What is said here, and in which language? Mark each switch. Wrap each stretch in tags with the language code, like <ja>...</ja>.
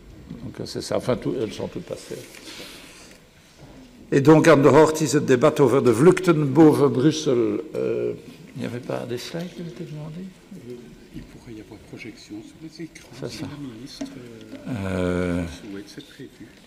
<fr>Donc c'est ça, enfin elles sont toutes passées. Et donc</fr> <nl>aan de hand is het debat over de vluchten boven Bruxelles.</nl> <fr>Il n'y avait pas des slides qui étaient demandés? Il pourrait y avoir projection sur les écrans. C'est ça. La ministre souhaite, c'est prévu.</fr>